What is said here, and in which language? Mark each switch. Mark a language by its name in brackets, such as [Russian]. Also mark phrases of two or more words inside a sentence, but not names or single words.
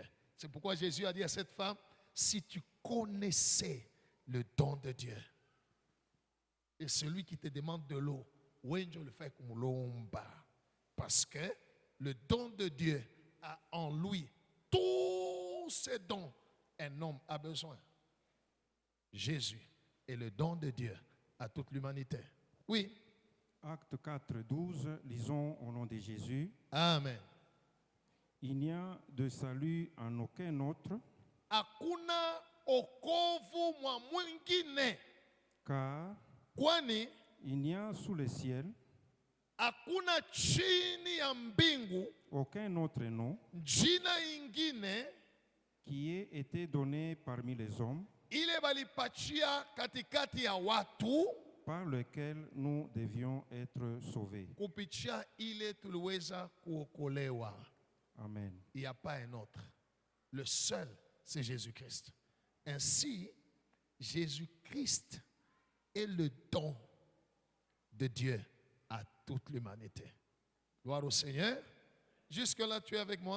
[French] C'est pourquoi Jésus a dit à cette femme, si tu connaissais le don de Dieu, et celui qui te demande de l'eau, je le fais comme l'omba, parce que le don de Dieu a en lui tous ces dons un homme a besoin. Jésus est le don de Dieu à toute l'humanité. Oui. Acte 4, 12, lisons au nom de Jésus. Amen. Il n'y a de salut en aucun autre. [Swahili] Hakuna okovu mwa mwingine. [French] Car [Swahili] kwani [French] il n'y a sous le ciel [Swahili] hakuna chini ya mbingu [French] aucun autre nom [Swahili] jina ingine [French] qui ait été donné parmi les hommes [Swahili] ile balipachia katikati ya watu [French] par lequel nous devions être sauvés. [Swahili] Kupitia ile tuliweza kuokolewa. [French] Amen. Il n'y a pas un autre. Le seul, c'est Jésus-Christ. Ainsi, Jésus-Christ est le don de Dieu à toute l'humanité. Gloire au Seigneur. Jusque-là, tu es avec moi?